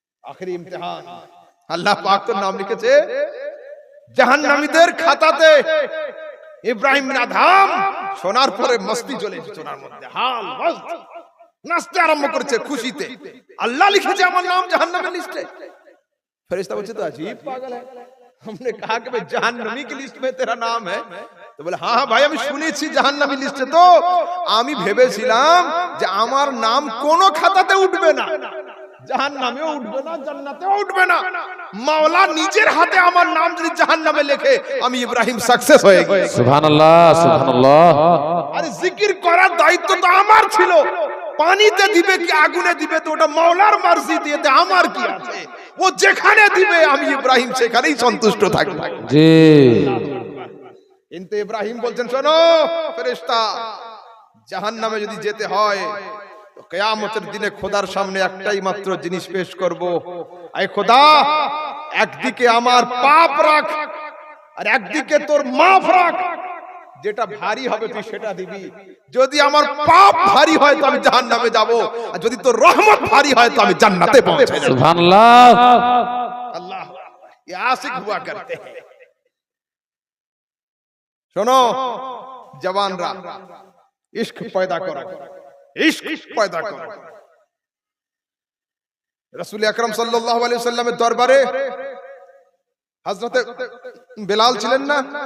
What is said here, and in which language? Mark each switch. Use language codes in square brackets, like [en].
[bn] আখেরি ইমতিহান, আল্লাহ পাক তোর নাম লিখেছে জাহান্নামীদের খাতাতে। ইব্রাহিম বিন আদহাম শোনার পরে মস্তি চলে এসেছে ওনার মধ্যে, হাল মস্ত, নাচতে আরম্ভ করেছে খুশিতে। আল্লাহ লিখেছে আমার নাম জাহান্নামের লিস্টে। [hi] फरिश्ता बोलते तो अजीब पागल है, हमने कहा कि भाई जहन्नमी की लिस्ट में तेरा नाम है। तो बोले हाँ हाँ भाई, [bn] আমি শুনেছি জাহান্নামী লিস্টে। তো আমি ভেবেছিলাম যে আমার নাম কোনো খাতাতে উঠবে না, জাহান্নামেও উঠবে না, জান্নাতেও উঠবে না। মাওলা নিজের হাতে আমার নাম যদি জাহান্নামে লেখে, আমি ইব্রাহিম সাকসেস হয়ে গেছি। সুবহানাল্লাহ, সুবহানাল্লাহ। আরে জিকির করার দায়িত্ব তো আমার ছিল। পানিতে দিবে কি আগুনে দিবে তো ওটা মাওলার মার্জি, দিয়ে আমার কি আছে? ও যেখানে দিবে আমি ইব্রাহিম সেখানেই সন্তুষ্ট থাকব। জি। কিন্তু ইব্রাহিম বলছেন শোনো ফেরেশতা, জাহান্নামে যদি যেতে হয় তো কিয়ামতের দিনে খোদার সামনে একটাই মাত্র জিনিস পেশ করব। আয় খোদা, একদিকে আমার পাপ রাখ আর একদিকে তোর মাফ রাখ। যেটা ভারী হবে তুই সেটা দিবি। যদি আমার পাপ ভারী হয় তো আমি জাহান্নামে যাব, আর যদি তোর রহমত ভারী হয় তো আমি জান্নাতে পৌঁছে যাব। সুবহানাল্লাহ। [hi] আল্লাহ ये आशिक हुआ करते हैं। [bn] শোনো জওয়ানরা, ইশক পয়দা করো, ইশক পয়দা করো। রাসূল আকরাম সাল্লাল্লাহু আলাইহি ওয়াসাল্লামের দরবারে হযরতে বেলাল ছিলেন না।